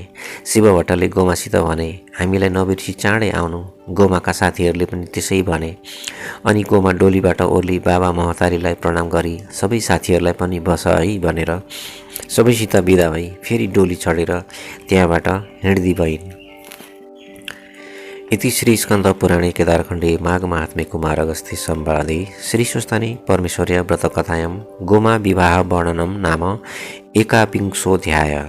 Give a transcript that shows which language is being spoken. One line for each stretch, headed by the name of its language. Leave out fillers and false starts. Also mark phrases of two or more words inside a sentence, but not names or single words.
Nepali: शिव भट्टले गोमासित भने, हामीलाई नबिर्सी चाँडै आउनु। गोमाका साथीहरूले पनि त्यसै भने। अनि गोमा डोलीबाट ओर्ली बाबा महतारीलाई प्रणाम गरी सबै साथीहरूलाई पनि बस है भनेर सबैसित बिदा भई फेरि डोली चढेर त्यहाँबाट हिँड्दी भइन्।
Sanskrit: इति श्री स्कन्द पुराणे केदारखण्डे माघ महात्म्ये कुमार अगस्त्य संवादे श्री स्वस्तानि परमेश्वर्य व्रतकथायां गोमा विवाह वर्णनम नाम एकाविंशोऽध्यायः।